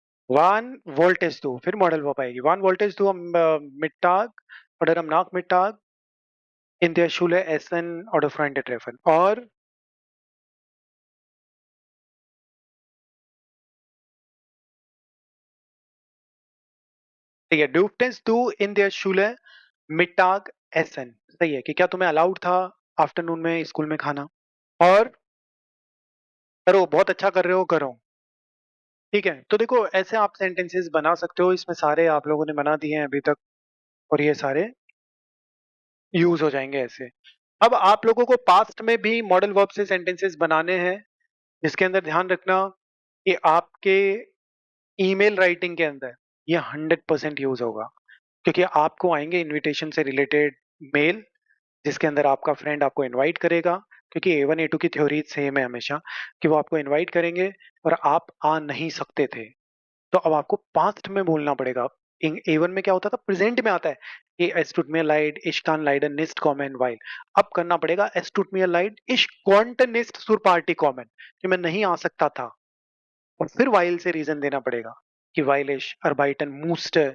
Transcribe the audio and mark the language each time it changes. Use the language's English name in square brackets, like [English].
[German] Wann wolltest du, [Hindi] फिर model वो पाएगी, [German] wann wolltest du am Mittag oder am Nachmittag in der Schule essen oder Freunde treffen। [Hindi] और ठीक है, [German] durftest du in der Schule Mittag essen, [Hindi] सही है, कि क्या तुम्हें अलाउड था आफ्टरनून में स्कूल में खाना। और करो, बहुत अच्छा कर रहे हो, करो। ठीक है, तो देखो ऐसे आप सेंटेंसेस बना सकते हो, इसमें सारे आप लोगों ने बना दिए हैं अभी तक, और ये सारे यूज हो जाएंगे ऐसे। अब आप लोगों को पास्ट में भी मॉडल वर्ब से सेंटेंसेस बनाने हैं, जिसके अंदर ध्यान रखना कि आपके ईमेल राइटिंग के अंदर ये 100% यूज होगा, क्योंकि आपको आएंगे इनविटेशन से रिलेटेड मेल, जिसके अंदर आपका फ्रेंड आपको इनवाइट करेगा, क्योंकि A1 A2 की थ्योरी सेम है हमेशा, कि वो आपको इनवाइट करेंगे और आप आ नहीं सकते थे। तो अब आपको पास्ट में बोलना पड़ेगा। A1 में क्या होता था, प्रेजेंट में आता है कि [German] es tut mir leid, ich kann leider nicht kommen weil। [Hindi] अब करना पड़ेगा [German] es tut mir leid, ich konnte nicht zur Party kommen, [Hindi] कि मैं नहीं आ सकता था। और फिर वाइल से रीजन देना पड़ेगा कि वाइल [German] ich arbeiten musste।